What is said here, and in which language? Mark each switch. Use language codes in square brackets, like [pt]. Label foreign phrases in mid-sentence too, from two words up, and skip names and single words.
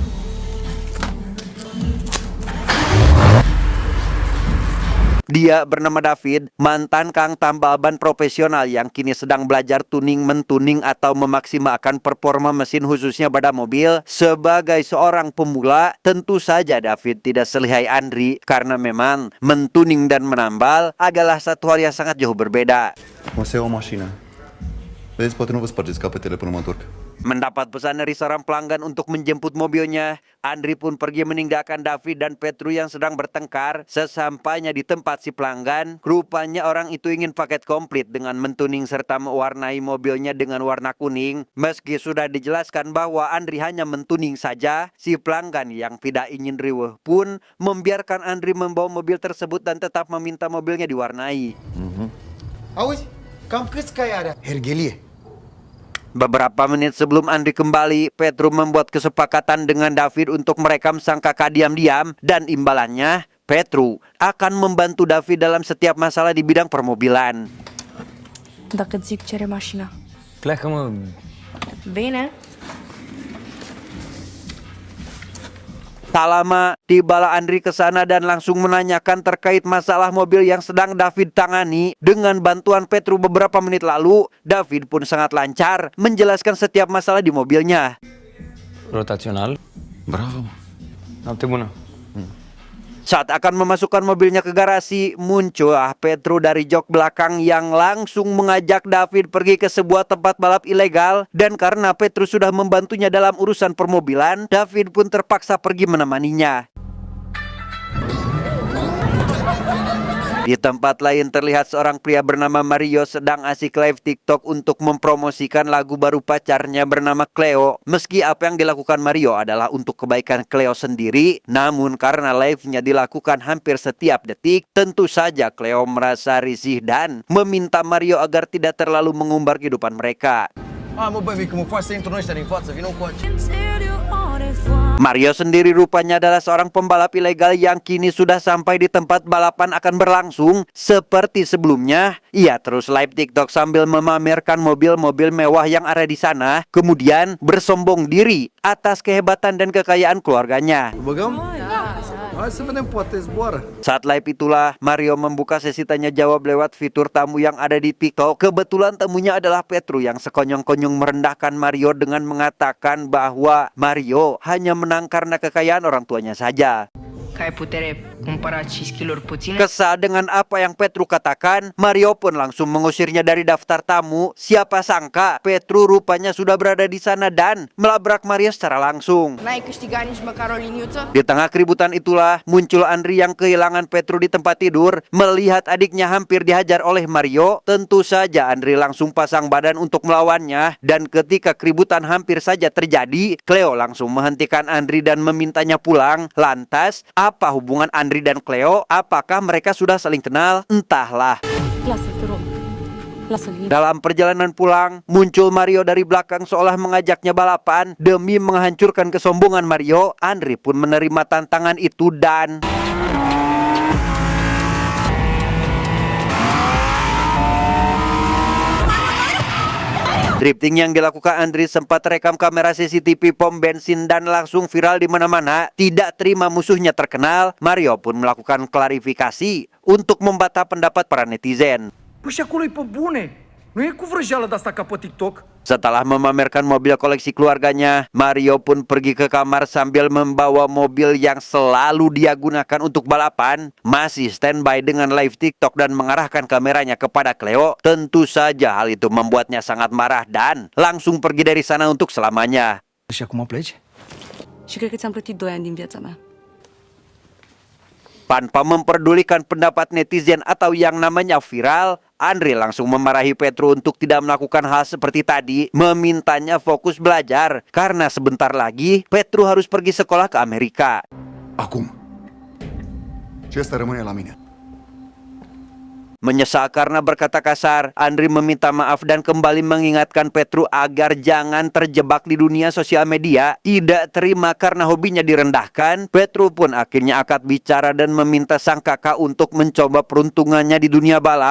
[id] Dia bernama David, mantan kang tambal ban profesional yang kini sedang belajar tuning-mentuning atau memaksimalkan performa mesin khususnya pada mobil. Sebagai seorang pemula, tentu saja David tidak selihai Andri karena memang mentuning dan menambal adalah satu hal yang sangat jauh berbeda. [ro] O să iau o mașină. Vedeți, poate nu vă spargeți capetele până mă întorc. [id] Mendapat pesan dari seorang pelanggan untuk menjemput mobilnya, Andri pun pergi meninggalkan David dan Petru yang sedang bertengkar. Sesampainya di tempat si pelanggan, rupanya orang itu ingin paket komplit dengan mentuning serta mewarnai mobilnya dengan warna kuning. Meski sudah dijelaskan bahwa Andri hanya mentuning saja, si pelanggan yang tidak ingin riweuh pun membiarkan Andri membawa mobil tersebut dan tetap meminta mobilnya diwarnai. [ro] Auzi, cam câți cai are? Hergelie. [id] Beberapa menit sebelum Andri kembali, Petru membuat kesepakatan dengan David untuk merekam sang kakak diam-diam, dan imbalannya, Petru akan membantu David dalam setiap masalah di bidang permobilan. [ro] Dacă îți zic cere mașina. Pleacă, mă. Bine. [id] Tak lama, tibalah Andri ke sana dan langsung menanyakan terkait masalah mobil yang sedang David tangani. Dengan bantuan Petru beberapa menit lalu, David pun sangat lancar menjelaskan setiap masalah di mobilnya. [ro] Rotațional. Bravo. Noapte bună. [id] Saat akan memasukkan mobilnya ke garasi, muncullah Petru dari jok belakang yang langsung mengajak David pergi ke sebuah tempat balap ilegal. Dan karena Petru sudah membantunya dalam urusan permobilan, David pun terpaksa pergi menemaninya. Di tempat lain terlihat seorang pria bernama Mario sedang asik live TikTok untuk mempromosikan lagu baru pacarnya bernama Cleo. Meski apa yang dilakukan Mario adalah untuk kebaikan Cleo sendiri, namun karena live-nya dilakukan hampir setiap detik, tentu saja Cleo merasa risih dan meminta Mario agar tidak terlalu mengumbar kehidupan mereka. [ro] Mă băi, că mă faci să intru în ăștia din față, vină cu aici. [id] Mario sendiri rupanya adalah seorang pembalap ilegal yang kini sudah sampai di tempat balapan akan berlangsung. Seperti sebelumnya, ia terus live TikTok sambil memamerkan mobil-mobil mewah yang ada di sana, kemudian bersombong diri atas kehebatan dan kekayaan keluarganya. [ro] Băgăm? Hai să vedem, poate zboară. [id] Saat live itulah Mario membuka sesi tanya jawab lewat fitur tamu yang ada di TikTok. Kebetulan tamunya adalah Petru yang sekonyong-konyong merendahkan Mario dengan mengatakan bahwa Mario hanya menang karena kekayaan orang tuanya saja. [ro] Că ai putere cumpăra și skill-uri puține. [id] Kesal dengan apa yang Petru katakan, Mario pun langsung mengusirnya dari daftar tamu. Siapa sangka Petru rupanya sudah berada di sana dan melabrak Mario secara langsung. [ro] N-ai câștigat nici măcar o liniuță? [id] Di tengah keributan itulah muncul Andri yang kehilangan Petru di tempat tidur. Melihat adiknya hampir dihajar oleh Mario, tentu saja Andri langsung pasang badan untuk melawannya. Dan ketika keributan hampir saja terjadi, Cleo langsung menghentikan Andri dan memintanya pulang. Lantas, apa hubungan Andri dan Cleo? Apakah mereka sudah saling kenal? Entahlah. [ro] Lasă-l, te rog. Lasă-l. [id] Dalam perjalanan pulang, muncul Mario dari belakang seolah mengajaknya balapan. Demi menghancurkan kesombongan Mario, Andri pun menerima tantangan itu dan drifting yang dilakukan Andri sempat rekam kamera CCTV pom bensin dan langsung viral di mana-mana. Tidak terima musuhnya terkenal, Mario pun melakukan klarifikasi untuk membantah pendapat para netizen. [ro] Păi și acolo e pe bune. Nu e cu vrăjeală de asta ca pe TikTok. [id] Setelah memamerkan mobil koleksi keluarganya, Mario pun pergi ke kamar sambil membawa mobil yang selalu dia gunakan untuk balapan, masih standby dengan live TikTok dan mengarahkan kameranya kepada Cleo. Tentu saja hal itu membuatnya sangat marah dan langsung pergi dari sana untuk selamanya. [ro] Și acum pleci? Și cred că ți-am plătit 2 ani din viața mea. [id] Tanpa memperdulikan pendapat netizen atau yang namanya viral, Andri langsung memarahi Petru untuk tidak melakukan hal seperti tadi, memintanya fokus belajar karena sebentar lagi Petru harus pergi sekolah ke Amerika. [ro] Acum. Ce ăsta rămâne la mine? [id] Menyesal karena berkata kasar, Andri meminta maaf dan kembali mengingatkan Petru agar jangan terjebak di dunia sosial media. Tidak terima karena hobinya direndahkan, Petru pun akhirnya angkat bicara dan meminta sang kakak untuk mencoba peruntungannya di dunia balap.